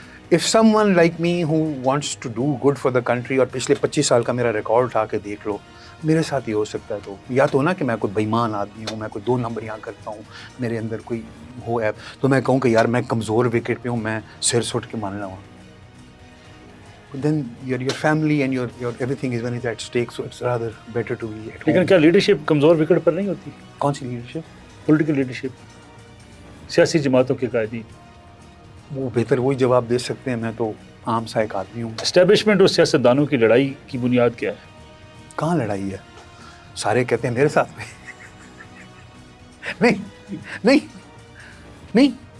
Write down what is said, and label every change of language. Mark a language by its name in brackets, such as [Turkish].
[English] if someone like me who wants to do good for the country, [Urdu] اور پچھلے 25 سال کا میرا ریکارڈ اٹھا کے دیکھ لو، میرے ساتھ یہ ہو سکتا ہے. تو یا تو نا کہ میں کوئی بےمان آدمی ہوں، میں کوئی 2 نمبریاں کرتا ہوں، میرے اندر کوئی ہو ہے، تو میں کہوں کہ یار میں کمزور وکٹ پہ ہوں، میں سر سٹ کے مان لوں. [English] then your family and your everything is when it's at stake, so it's rather better to be at home. [Urdu] لیکن کیا لیڈرشپ کمزور وکٹ پر نہیں ہوتی؟ کون سی لیڈرشپ؟ پولیٹیکل لیڈرشپ، سیاسی جماعتوں کے قائدین. وہ بہتر وہی جواب دے سکتے ہیں، میں تو عام سا ایک آدمی ہوں. اسٹیبلشمنٹ اور سیاستدانوں کی لڑائی کی بنیاد کیا ہے؟ کہاں لڑائی ہے؟ سارے کہتے ہیں میرے ساتھ میں نہیں